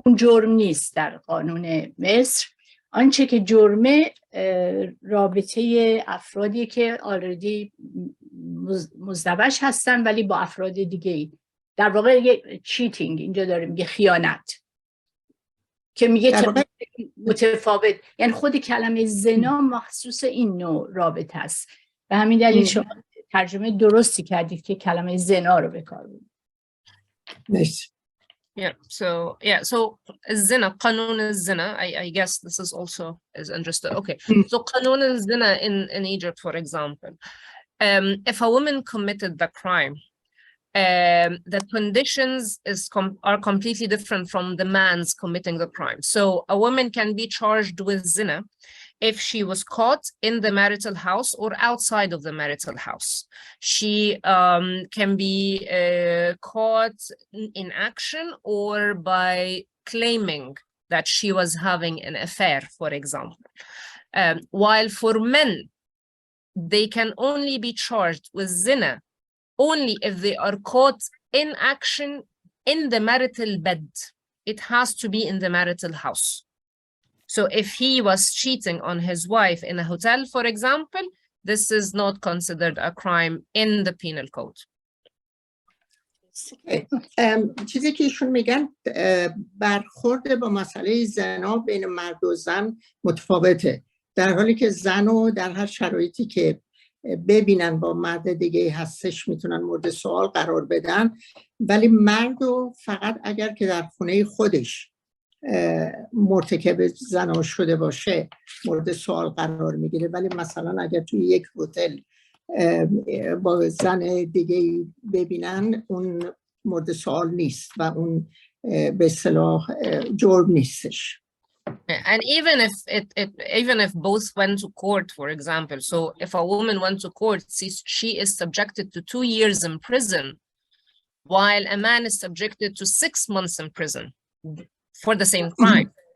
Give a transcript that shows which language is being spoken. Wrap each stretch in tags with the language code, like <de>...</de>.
<fa>اون جرم نیست در قانون مصر. آنچه که جرمه رابطه افرادی که</fa> <en>already</en> <fa>مزدوج هستن ولی با افراد دیگه، در واقع یه</fa> <en>cheating</en> <fa>اینجا داره میگه، خیانت که میگه متفاوت، یعنی خود کلمه زنا مخصوص این نوع رابطه است. به همین دلیل شما ترجمه درستی کردید که کلمه زنا رو به کار بردید. مرسی.</fa> <en>So zina, قانون الزنا, I guess this is also is understood. Okay, so قانون الزنا in Egypt, for example, if a woman committed the crime, the conditions are completely different from the man's committing the crime. So a woman can be charged with zina if she was caught in the marital house or outside of the marital house. She can be caught in action or by claiming that she was having an affair, for example. While for men, they can only be charged with zina only if they are caught in action in the marital bed. It has to be in the marital house. So if he was cheating on his wife in a hotel, for example, this is not considered a crime in the penal code.</en> <fa>چیزی که ایشون میگن برخورد با مسئله زنا بین مرد و زن متفاوته، در حالی که زن رو در هر شرایطی که ببینن با مرد دیگه هستش میتونن مورد سوال قرار بدن، ولی مرد رو فقط اگر که در خونه خودش مرتکب زنا شده باشه مورد سوال قرار میگیره، ولی مثلا اگر توی یک هتل با زن دیگه ببینن اون مورد سوال نیست و اون به اصطلاح جرم نیستش.</fa> <en>And even if both went to court, for example, so if a woman went to court, she is subjected to 2 years in prison, while a man is subjected to 6 months in prison for the same crime.</en>